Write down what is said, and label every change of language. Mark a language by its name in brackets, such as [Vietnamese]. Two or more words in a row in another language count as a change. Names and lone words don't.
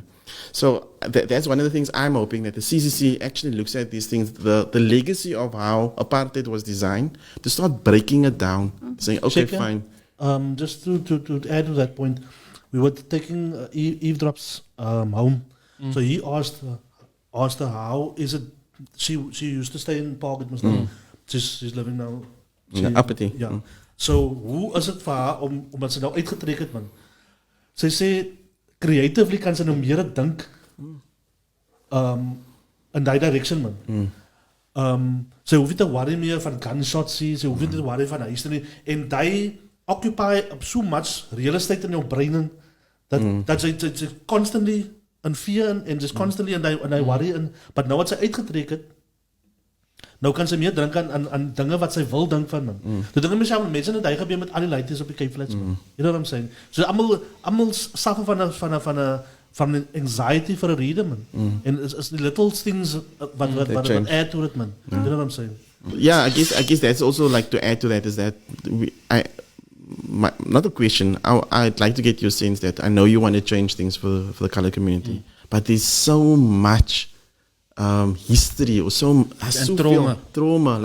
[English] So that's one of the things I'm hoping that the CCC actually looks at these things, the legacy of how apartheid was designed, to start breaking it down, saying, okay, fine. Just to add to that point, we were taking eavesdrops home. So he asked her, how is it, she used to stay in Park, it must she's living now in Uppity. [Afrikaans] Ja. So hoe is het vir haar omdat sy nou uitgetrek het, man? Sy sê creatively kan sy nou meer dink in die direction, man. Sy hoef nie te worry meer van gunshots nie, sy hoef nie te worry van huis nie, en die [English] occupy so much real estate [Afrikaans] in jou brein dat sy [English] constantly in fear [Afrikaans] en [English] just constantly [Afrikaans] in die worry in, but nou wat sy uitgetrek het, Nou kan sy meer drink aan dinge wat sy wil dink van man. Toe dink ek myself, mense het hy gebeur met al die laities op die Cape Flats man. [English] You know what I'm saying? So almal suffer van an anxiety for a reason man. En is the little things wat add to it man. You know what I'm saying? Yeah, I guess that's also like to add to that is that not a question. I'd like to get your sense that I know you want to change things for the colored community, but there's so much history or so trauma.